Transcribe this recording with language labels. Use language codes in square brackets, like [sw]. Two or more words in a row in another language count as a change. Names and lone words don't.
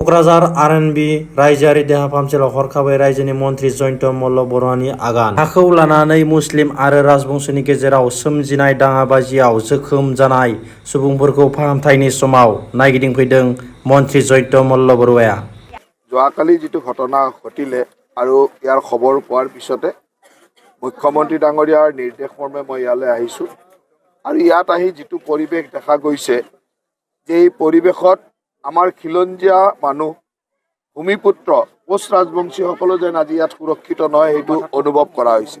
[brx] क'क्राझार आरएनबि रायजोआरि देहा फाहामसालियाव हरखाबै रायजोनि मन्थ्रि जयन्त मल्ल बरुवानि आगान। हाखौ लानानै मुस्लिम आरो राजबंशिनि गेजेराव सोमजिनाय दाङाबाजियाव जोखोम जानाय सुबुंफोरखौ फाहामथायनि समाव नायगिदिंफैदों मन्थ्रि जयन्त मल्ल बरुवाया। [as] যোৱাকালি যিটো ঘটনা ঘটিলে আৰু ইয়াৰ খবৰ পোৱাৰ পিছতে মুখ্যমন্ত্ৰী ডাঙৰীয়াৰ নিৰ্দেশ মৰ্মে মই ইয়ালৈ আহিছোঁ আৰু ইয়াত আহি যিটো পৰিৱেশ দেখা গৈছে যে এই পৰিৱেশত আমাৰ খিলঞ্জীয়া মানুহ ভূমিপুত্ৰ কোচ ৰাজবংশীসকলো যেন আজি ইয়াত সুৰক্ষিত নহয় সেইটো অনুভৱ কৰা হৈছে।